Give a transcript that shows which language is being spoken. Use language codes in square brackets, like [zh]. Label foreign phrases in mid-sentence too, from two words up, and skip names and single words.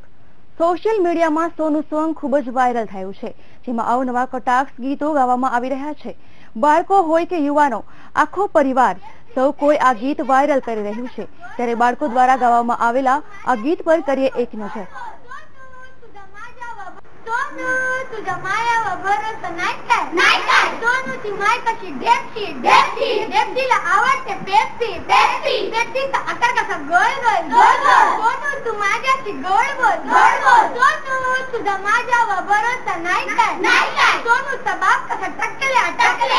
[gu] સોશિયલ મીડિયામાં સોનું સોંગ ખૂબ જ વાયરલ થયું છે, જેમાં અવનવા કટાક્ષ ગીતો ગાવામાં આવી રહ્યા છે। બાળકો હોય કે યુવાનો, આખો પરિવાર સૌ કોઈ આ ગીત વાયરલ કરી રહ્યું છે। ત્યારે બાળકો દ્વારા ગાવામાં આવેલા આ ગીત પર કરીએ એક નજર। [mr] तुझ्या मायावर भरोसा नाही काय सोनूची माय कशी ढेपशी ढेपशी ढेपशीला आवडते पेप्सी पेप्सी पेप्सीचा आकार कसा गोल गोल गोल गोल सोनू तू माझ्याशी गोड बोल सोनू तुझ्या माझ्यावर भरोसा नाही काय सोनूचा बाप कसा टकल्या टकल्या